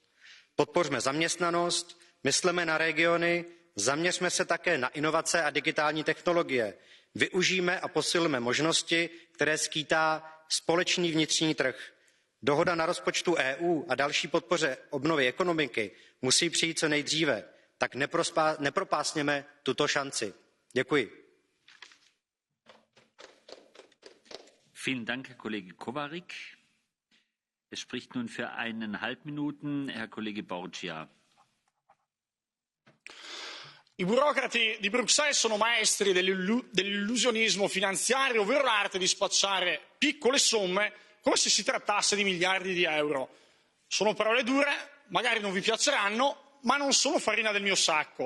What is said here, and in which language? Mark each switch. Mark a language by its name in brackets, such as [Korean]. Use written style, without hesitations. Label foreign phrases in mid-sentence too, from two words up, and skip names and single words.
[Czech] Podpořme zaměstnanost, mysleme na regiony, zaměřme se také na inovace a digitální technologie. Využijme a posilme možnosti, které skýtá společný vnitřní trh. Dohoda na rozpočtu EU a další podpoře obnovy ekonomiky musí přijít co nejdříve, tak nepropásněme tuto šanci. Děkuji. [German] Vielen Dank, Herr Kollege Kovarik. Es spricht nun für 1,5 Minuten Herr Kollege Borgia. [Italian] I burocrati di Bruxelles sono maestri dell'illusionismo finanziario, ovvero l'arte di spacciare piccole somme come se si trattasse di miliardi di euro. Sono parole dure, magari non vi piaceranno, ma non sono farina del mio sacco.